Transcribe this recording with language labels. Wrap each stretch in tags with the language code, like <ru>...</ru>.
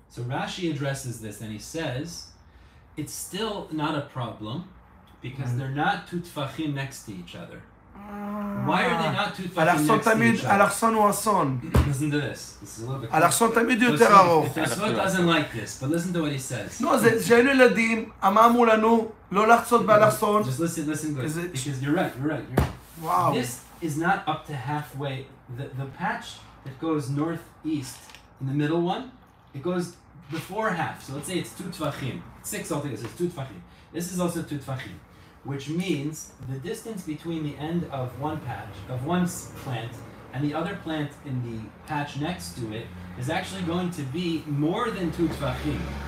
<en>So Rashi addresses this and he says, it's still not a problem because they're not 2 tfachim next to each other. Why are they not 2 tfachim</en> <he>אלכסון</he> <en>next to</en> <he>תמיד,</he> <en>each other?</en> <he>אלכסון הוא אסון.</he> <en>Listen to this. This is a little bit.</en> <he>אלכסון תמיד יותר ארוך.</he> <en>Tosfot doesn't like this, but listen to what he says.</en> <he>לא, זה שהיינו ילדים, אמרנו לנו לא לחצות באלכסון.</he> <en>Just listen good. Is it- Because you're right.</en> <he>וואו.</he> <en>This is not up to halfway. The patch that goes northeast in the middle one, it goes before half. So let's say it's 2 tfachim. 6 altogether, so it's 2 tfachim. This is also 2 tfachim, which means the distance between the end of one patch, of one plant, and the other plant in the patch next to it is actually going to be more than 2 tfachim.</en>